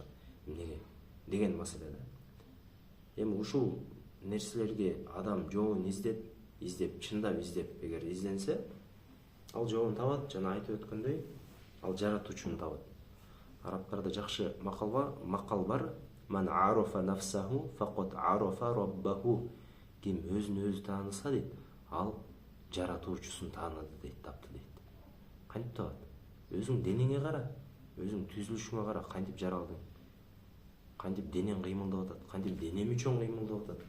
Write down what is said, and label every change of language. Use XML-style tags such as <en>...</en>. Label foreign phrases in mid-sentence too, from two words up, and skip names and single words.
<ky>Эмнеге? Деген маселе да. Эми ушул нерселерге адам жообун издеп, чындап издеп, эгер изденсе, ал жообун табат. Жана айтып өткөндөй, ал жаратуучуну табат. Арабтарда жакшы макал бар.</ky> <ar>من عرف نفسه فقد عرف ربه.</ar> <ky>Ким өзүн өзү тааныса дейт, ал жаратуучусун тааныды дейт, тапты дейт. Кантип табат? Өзүң денеңе кара, өзүң түзүлүшүңө кара, кантип жаралдың? Кантип денең кыймылдап атат? Кантип денем үчүн кыймылдап атат?</ky>